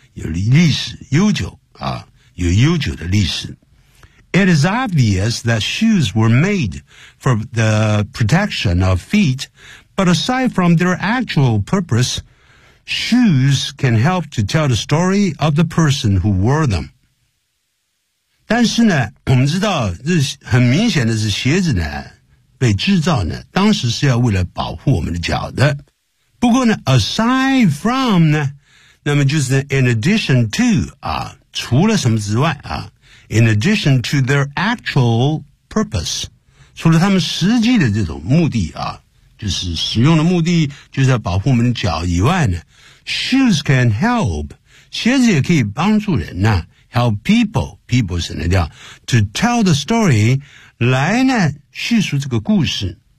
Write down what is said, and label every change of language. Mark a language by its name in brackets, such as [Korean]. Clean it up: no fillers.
[Chinese] 有历史悠久啊有悠久的历史。 [English] It is obvious that shoes were made for the protection of feet, but aside from their actual purpose, shoes can help to tell the story of the person who wore them. [Chinese] 但是呢我们知道这很明显的是鞋子呢被制造呢当时是要为了保护我们的脚的。不过呢 [English] aside from [Chinese] 呢那么就是呢 [English] in addition to, [Chinese] 啊除了什么之外啊 [English] in addition to their actual purpose, [Chinese] 除了他们实际的这种目的啊就是使用的目的就是要保护我们的脚以外呢 [English] shoes can help, [Chinese] 鞋子也可以帮助人呢 [English] Help people, people [Chinese] 省得掉 [English] to tell the story, [Chinese] 来呢叙述这个故事。